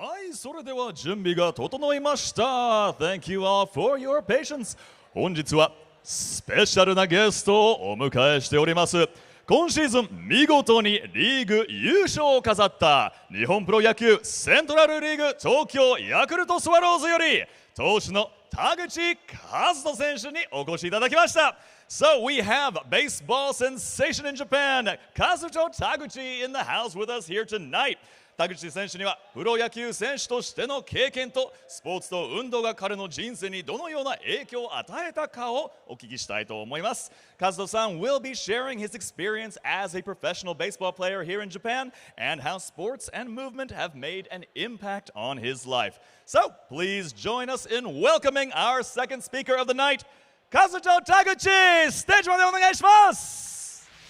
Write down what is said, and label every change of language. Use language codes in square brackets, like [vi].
[ja] い、それでは準備が整いました。 [en] Thank you all for your patience. [ja] 本日はスペシャルなゲストをお迎えしております。今シーズン見事にリーグ優勝を飾った日本プロ野球セントラルリーグ東京ヤクルトスワローズより投手の田口和人選手にお越しいただきました。 [en] So we have baseball sensation in Japan, Kazuto Taguchi in the house with us here tonight. [ja] 田口選手にはプロ野球選手としての経験とスポーツと運動が彼の人生にどのような影響を与えたかをお聞きしたいと思います。 [en] Kazuto-san will be sharing his experience as a professional baseball player here in Japan and how sports and movement have made an impact on his life. So please join us in welcoming our second speaker of the night, Kazuto Taguchi! [ja] ステージまでお願いします。